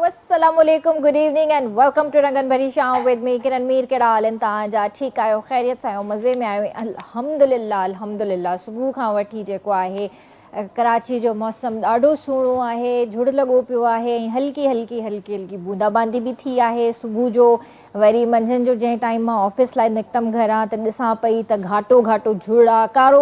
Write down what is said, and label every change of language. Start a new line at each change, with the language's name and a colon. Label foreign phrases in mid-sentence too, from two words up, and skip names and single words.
Sindhi: Assalamualaikum,
English: good evening and welcome to Rangan Bhari Sham with me Kiran Mir
Sindhi: के डालन तव्हांजा ठीकु आहियो ख़ैरियत सां आहियो मज़े में आहियो अल्हम्दुलिल्लाह अल्हम्दुलिल्लाह सुबुह खां वठी जेको आहे कराची जो मौसम ॾाढो सुहिणो आहे झुड़ लॻो पियो आहे ऐं हल्की हल्की हल्की हल्की बूंदाबांदी बि थी आहे सुबुह जो वरी मंझंदि जो जंहिं टाइम मां ऑफिस लाइ निकितमि घरां त ॾिसां पई त घाटो घाटो झुड़ आहे कारो